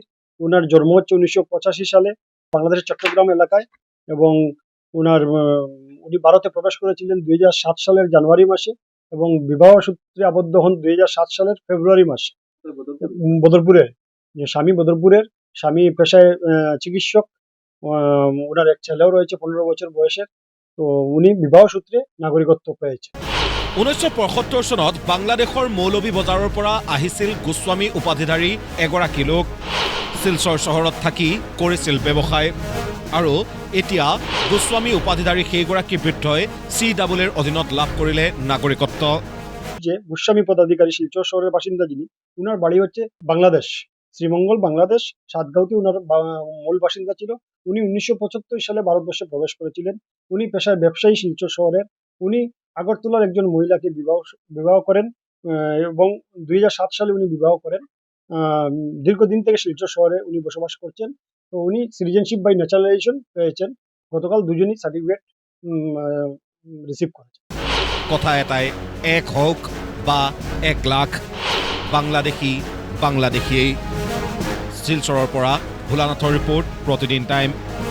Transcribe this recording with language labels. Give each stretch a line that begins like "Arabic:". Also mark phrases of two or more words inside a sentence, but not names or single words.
Bangla: ওনার জন্ম হচ্ছে 1985 সালে বাংলাদেশের চট্টগ্রাম এলাকায় এবং উনি ভারতে প্রবেশ করেছিলেন 2007 সালের জানুয়ারি মাসে এবং বিবাহ সূত্রে আবদ্ধ হন 2007 সালের ফেব্রুয়ারি মাসে বদরপুরের। স্বামী পেশায় চিকিৎসক। ওনার এক ছেলেও রয়েছে 15 বছর বয়সের। তো উনি বিবাহ সূত্রে নাগরিকত্ব পেয়েছে।
Assamese: 1975 চনত বাংলাদেশৰ মৌলবী বজাৰৰ পৰা আহিছিল গোস্বামী উপাধিধাৰী এগৰাকী লোক। শিলচৰ চহৰত থাকি কৰিছিল ব্যৱসায় আৰু এতিয়া গোস্বামী উপাধিধাৰী সেইগৰাকী বৃদ্ধই CAAৰ অধীনত লাভ কৰিলে নাগৰিকত্ব।
Bangla: যে গোস্বামী পদাধিকারী শিলচর শহরের বাসিন্দা, যিনি, উনার বাড়ি হচ্ছে বাংলাদেশ, শ্রীমঙ্গল বাংলাদেশ সাতগাঁওতে উনার মূল বাসিন্দা ছিল। উনি 1975 সালে ভারতবর্ষে প্রবেশ করেছিলেন। উনি পেশায় ব্যবসায়ী শিলচর শহরের। উনি আগরতলার একজন মহিলাকে বিবাহ করেন এবং 2007 সালে উনি বিবাহ করেন। দীর্ঘদিন থেকে শিলচর শহরে উনি বসবাস করছেন। তো উনি
English: citizenship by naturalisation
Bangla: পেয়েছেন। গতকাল দুজনই সার্টিফিকেট রিসিভ করেছেন। কথা এটাই, এক হোক বা 1 লাখ বাংলাদেশীয়েই।
Assamese: শিলচৰৰ পৰা ভোলানাথৰ ৰিপৰ্ট, প্ৰতিদিন টাইম।